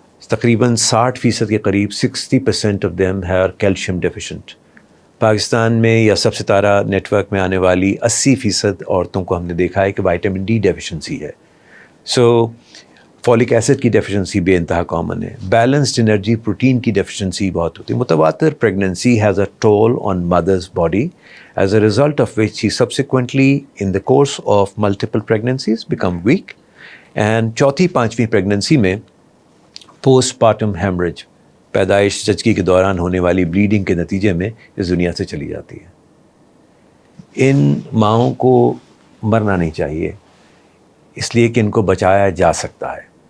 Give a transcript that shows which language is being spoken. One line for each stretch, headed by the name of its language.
Urdu: تقریباً 60% کے قریب 60% آف دیم ہے کیلشیم ڈیفیشنٹ. پاکستان میں یا سب ستارہ نیٹ ورک میں آنے والی 80% عورتوں کو ہم نے دیکھا ہے کہ وائٹامن ڈی ڈیفیشنسی ہے. سو فولک ایسڈ کی ڈیفیشنسی بے انتہا کامن ہے. بیلنسڈ انرجی پروٹین کی ڈیفیشنسی بہت ہوتی ہے.
English: متواتر pregnancy has a toll on mother's body as a result of which she subsequently in the course of multiple pregnancies become weak.
Urdu: And چوتھی پانچویں پریگننسی میں پوسٹ پارٹم ہیمریج، پیدائش زچگی کے دوران ہونے والی بلیڈنگ کے نتیجے میں اس دنیا سے چلی جاتی ہے. ان ماؤں کو مرنا نہیں چاہیے، اس لیے کہ ان کو بچایا جا سکتا ہے.